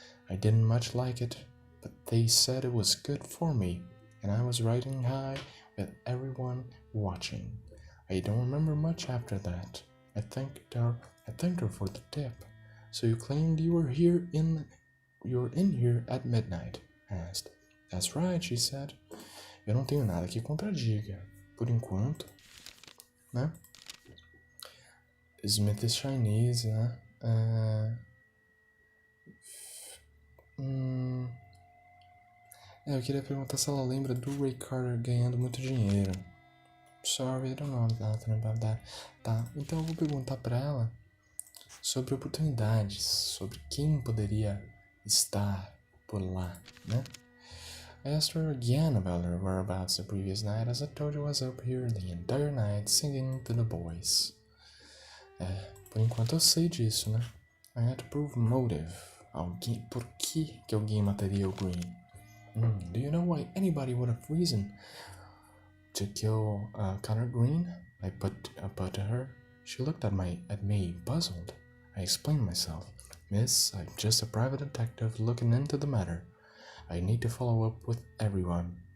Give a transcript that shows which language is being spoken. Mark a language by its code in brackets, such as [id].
[en] I didn't much like it, but they said it was good for me, and I was riding high with everyone watching. I don't remember much after that. I thanked her for the tip. So you claimed you were in here at midnight? I asked. That's right, she said. [pt] Eu não tenho nada que contradiga. Por enquanto, né? [en] Smith is Chinese, né? [pt] Eu queria perguntar se ela lembra do Ray Carter ganhando muito dinheiro. [en] Sorry, I don't know nothing about that. [pt] Tá, então eu vou perguntar pra ela sobre oportunidades, sobre quem poderia estar por lá, né? [en] I asked her again about her whereabouts the previous night, as I told you I was up here the entire night singing to the boys. [pt] Por enquanto eu sei disso, né? [en] I had to prove motive. [pt] Por que alguém mataria o Green? [en] Do you know why anybody would have reason to kill Connor Green? I put to her. She looked at me, puzzled. I explained myself. Miss, I'm just a private detective looking into the matter. I need to follow up with everyone.